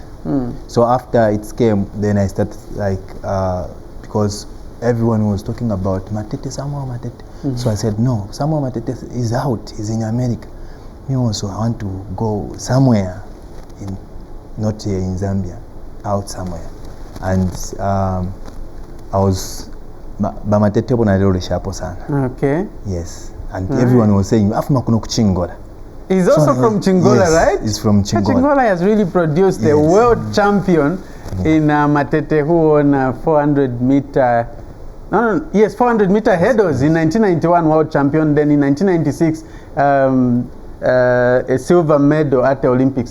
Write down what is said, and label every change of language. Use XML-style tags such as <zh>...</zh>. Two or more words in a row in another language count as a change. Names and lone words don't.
<en>So after it came, then I started like because everyone was talking about Matete, Samuel Matete. So I said, no, Samuel Matete is out. He's in America. Me also, I want to go somewhere, not here in Zambia, out somewhere. And I was Bamatete</en> <bem>bonalero shapo sana.</bem> <en>Okay. Yes. And everyone was saying,</en> <bem>Afuma kuno kuchingola.</bem> <en>He's also from Chingola, yes, right? He's from Chingola. Chingola has really produced a world champion in Matete who won a 400-meter No, yes, 400-meter hurdles in 1991 world champion, then in 1996 a silver medal at the Olympics.</en>